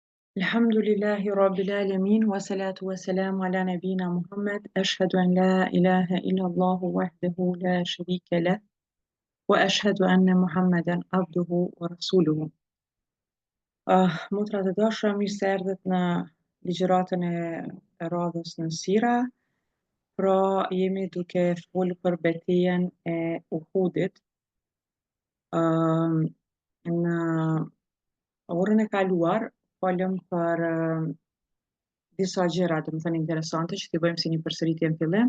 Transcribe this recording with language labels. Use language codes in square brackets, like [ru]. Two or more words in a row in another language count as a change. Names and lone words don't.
[ar] الحمد لله رب العالمين والصلاة والسلام على نبينا محمد. أشهد أن لا إله إلا الله وحده لا شريك له وأشهد أن محمدا عبده ورسوله. [sq] Motra të dashura, mirë se erdhët në ligjëratën e radhës në Sira. Pra, jemi duke folur për betejën e Uhudit. Në orën e kaluar folëm për disa gjëra, domethënë interesante që t'i bëjmë si një përsëritje në fillim.